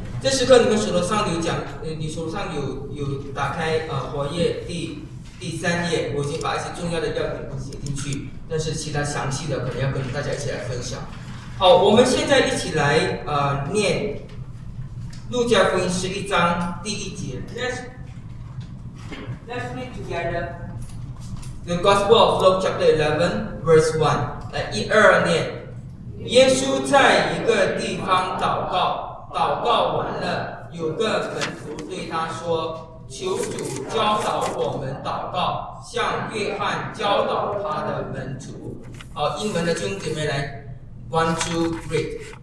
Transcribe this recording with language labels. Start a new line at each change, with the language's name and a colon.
Chinese: 这时刻，你们手头上有讲，你手上有打开活页第三页，我已经把一些重要的要点写进去，但是其他详细的可能要跟大家一起来分享。好，我们现在一起来念《路加福音》11章1节。
English: Let's read together the Gospel of Luke chapter 11, verse 1.
Chinese: 一二年，耶稣在一个地方祷告，祷告完了，有个门徒对他说：“求主教导我们祷告，像约翰教导他的门徒。” 好，英文的兄弟们来 ，
English: one, two, three.